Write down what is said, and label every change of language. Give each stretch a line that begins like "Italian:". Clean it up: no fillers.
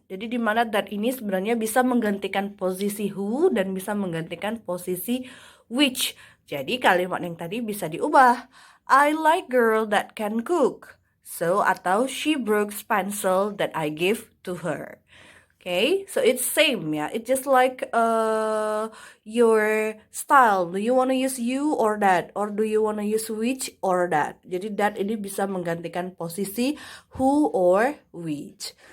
Indonesian: Jadi di mana that ini sebenarnya bisa menggantikan posisi who dan bisa menggantikan posisi which. Jadi kalimat yang tadi bisa diubah.
English: I like girl that can cook. So atau she broke pencil that I gave to her. Okay, so it's same ya. It's just like your style. Do you wanna use you or that, or do you wanna use which or that?
Indonesian: Jadi that ini bisa menggantikan posisi who or which.